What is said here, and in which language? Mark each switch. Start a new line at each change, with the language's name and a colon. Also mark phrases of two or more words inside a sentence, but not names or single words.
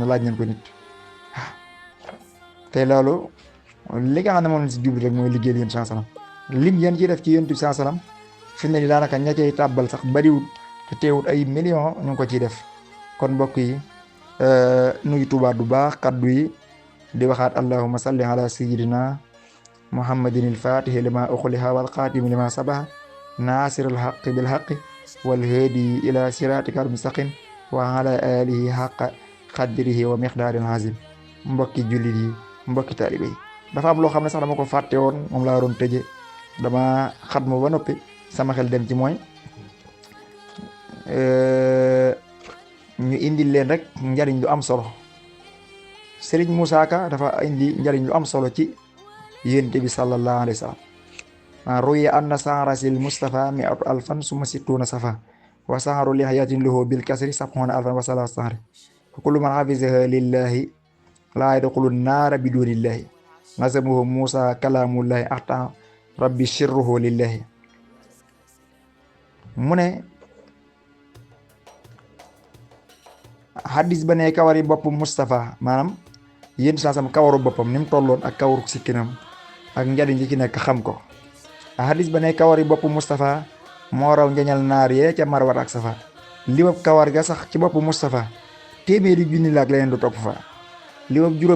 Wolof: laaj nañ ko nit waaw te loolu li nga xam ne moom lañ si jublu rek mooy liggéeyal yéen
Arabic: صلى الله عليه وسلم
Wolof: lim yéen ciy def ci yonent bi sallallahu
Arabic: عليه وسلم
Wolof: fi ne ni daanaka ña cay tàbbal sax bariwul te teewut ay millions ñu ngi ko ciy def kon mbokk yi nu ngi tubaat bu baax kaddu yi di waxaat
Arabic: اللهم صل على سيدنا محمد الفاتح لما أغلق والخاتم لما سبق ناصر الحق بالحق والهادي إلى صراطك المستقيم وعلى آله حق قدره ومقداره العظيم
Wolof: mbokki jullit yi mbokki taalibe yi dafa am loo xam ne sax dama ko fàtte woon moom laa doon tëje dama xatma ba noppi sama xel dem ci mooy ñu indil leen rek njariñ lu am solo Serigne Moussa Ka dafa indi njariñ lu am solo ci yonent bi
Arabic: صلى الله عليه وسلم رؤيا أن شعر رأس المصطفى مائة ألف ثم ستون صفا وشعر لحيته له بالكسر سبعون ألفا وثلاثة شعر كل من حفظها لله لا يدخل النار بإذن الله نظمه موسى كلام الله أعطى ربي سره لله
Wolof: mu ne hadis ba ne kawari bopp Mustafa maanaam yéen saasam kawaru boppam ni mu tolloon ak kawaru sikkinam ak njariñ li ci nekk xam ko hadis ba ne kawari bopp Mustafa moo raw njañal naar yee ca Marwat ak Safa limab kawar ga sax ci bopp Mustafa téeméeri junni la ak leneen du topp fa limab juróom